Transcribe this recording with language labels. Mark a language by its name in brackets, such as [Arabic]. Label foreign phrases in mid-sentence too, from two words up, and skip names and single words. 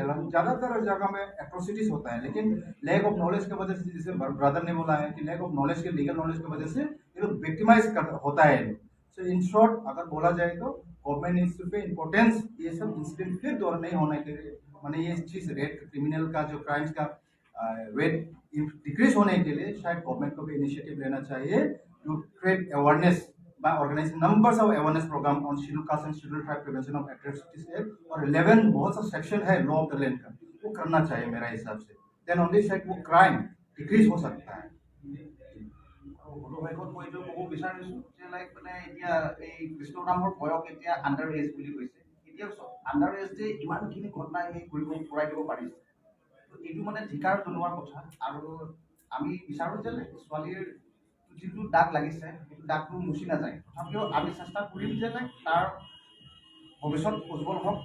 [Hindi] ज़्यादातर जगह में एट्रोसिटीज होता है, लेकिन [English] lack of knowledge [Hindi] की वजह से, जैसे ब्रदर ने बोला है कि [English] lack of knowledge [Hindi] के [English] legal knowledge [Hindi] की वजह से ये लोग विक्टिमाइज होता है। [English] so in short [Hindi] अगर बोला जाए तो गवर्नमेंट ने इस पे इम्पोर्टेंस, ये सब इंसिडेंट फिर दोहरा नहीं होने के लिए, मैंने ये चीज़ [English] rate criminal [Hindi] का जो क्राइम्स का [English] rate decrease [Hindi] होने के लिए शायद गवर्नमेंट को भी इनिशिएटिव लेना चाहिए [English] to create awareness by organizing numbers of awareness program on scheduled caste and scheduled tribe prevention of atrocities act, [Hindi] और 11 बहुत सा सेक्शन है [English] law of the land [Hindi] का, वो करना चाहिए मेरा हिसाब से। [English] then only [Hindi] शायद वो [English] crime decrease [Hindi] हो सकता है। [Assamese] মই এইটো ক'ব বিচাৰিছোঁ যে লাইক মানে এতিয়া এই কৃষ্ণ নামৰ বয়স এতিয়া [English] under age [Assamese] বুলি কৈছে। এতিয়া [English] under age [Assamese] যে ইমানখিনি ঘটনা এই কৰাই দিব পাৰিছে, এইটো মানে ধিকাৰ জনোৱাৰ কথা। আৰু আমি বিচাৰোঁ যে ছোৱালীৰ যিটো দাগ লাগিছে সেইটো দাগটো মুচি নাযায়, তথাপিও আমি চেষ্টা কৰিম যে তাৰ ভৱিষ্যত উজ্জ্বল হওক।